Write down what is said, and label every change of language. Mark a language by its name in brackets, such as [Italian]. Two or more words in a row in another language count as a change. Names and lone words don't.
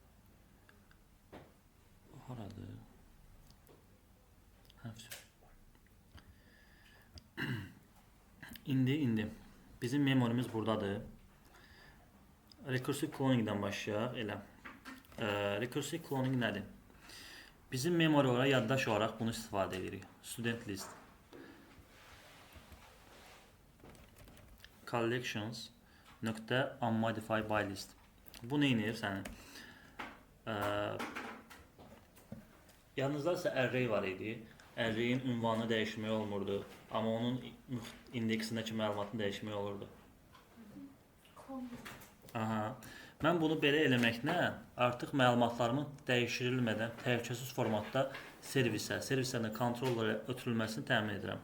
[Azerbaijani] Haradır? İndi. Bizim memorimiz buradadır. [English] Recursive cloningdən [Azerbaijani] başlayaq. Elə. [English] Recursive cloning [Azerbaijani] nədir? Bizim memory olaraq, yaddaş olaraq bunu istifadə edirik. [English] Student list. Collections nöqtə unmodified by list. [Azerbaijani] Bu nə edir sənin? Yanınızda isə array var idi. Array'in ünvanını dəyişmək olmurdu. Amma onun indeksindəki məlumatını dəyişmək olurdu. Aha. Mən bunu belə eləməklə artıq məlumatlarımın dəyişdirilmədən təhlükəsiz formatda servislərin kontrollara ötürülməsini təmin edirəm.